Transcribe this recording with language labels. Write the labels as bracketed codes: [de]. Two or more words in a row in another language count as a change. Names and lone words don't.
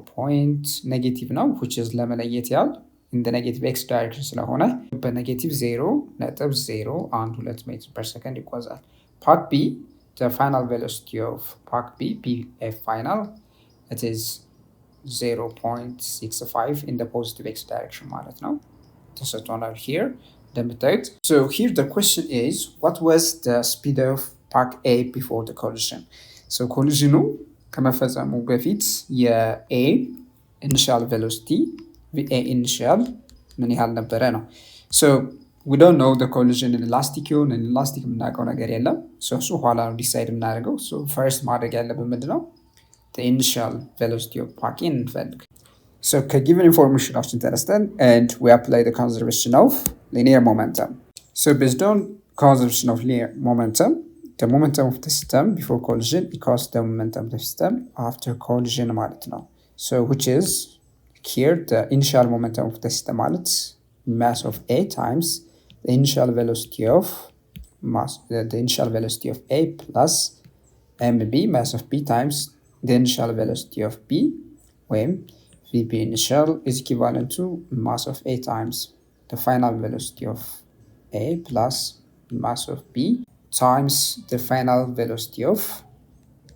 [am] ኔጌቲቭ ነው [en] which is [am] ለመለየት ያህል [en] in the negative x direction [am] ስለሆነ በኔጌቲቭ 0.012 ሜትር [en] per second [am] ይጓዛል። ፓክ B [en] the final velocity of pack B final it is 0.65 in the positive x direction [am] ማለት ነው ተሰጥቶናል [en] here [am] እንደምታዩት። [en] here the question is what was the speed of pack A before the collision? [am] ኮሊዥኑ ከመፈጸሙ በፊት የA [en] initial velocity VA initial [am] ምን ያህል ነበረ ነው። [en] we don't know the collision inelastic ይሁን inelastic [am] የምናውቀው ነገር የለም። እሱ ኋላ ነው ዲሳይድ የምናደርገው። [en] first [am] ማድረግ ያለብን ምንድነው [en] the initial velocity of pack A [am] እንፈልግ። ከgiven information ተነስተን [en] and we apply the conservation of linear momentum. So based on conservation of linear momentum, the momentum of the system before collision equals the momentum of the system after collision [am] ማለት ነው. [en] So which is here the initial momentum of the system ማለት mass of A times the initial velocity of the initial velocity of A plus mb mass of B times the initial velocity of B when VB initial is equivalent to mass of A times the final velocity of A plus mass of B times the final velocity of B.